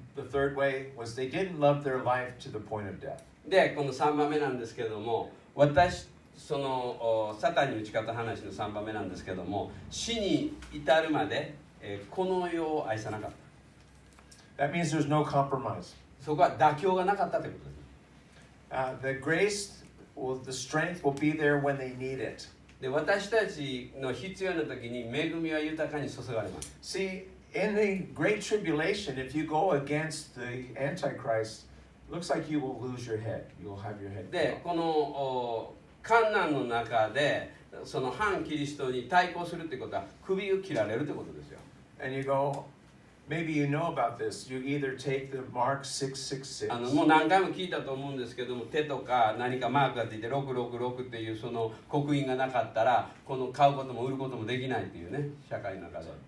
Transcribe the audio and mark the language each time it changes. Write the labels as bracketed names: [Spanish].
[English] The third way was they didn't love their life to the point of death. [Japanese] でこの3番目なんですけどもそのサタンに打ち勝った話の3番目なんですけども死に至るまで、この世を愛さなかった。 [English] That means there's no compromise. [Japanese] そこは妥協がなかったということです。 [English] The grace, the strength will be there when they need it. [Japanese] で私たちの必要な時に恵みは豊かに注がれます。 [English] See, in the Great Tribulation, if you go against the Antichrist, it looks like you will lose your head. You will have your head. [Japanese] でこの患難の中でその反キリストに対抗するということは首を切られるということですよ。 [English] And you go, maybe you know about this. You either take the mark 666. [Japanese] もう何回も聞いたと思うんですけども手とか何かマークがついて666っていうその刻印がなかったらこの買うことも売ることもできないっていうね社会の中で。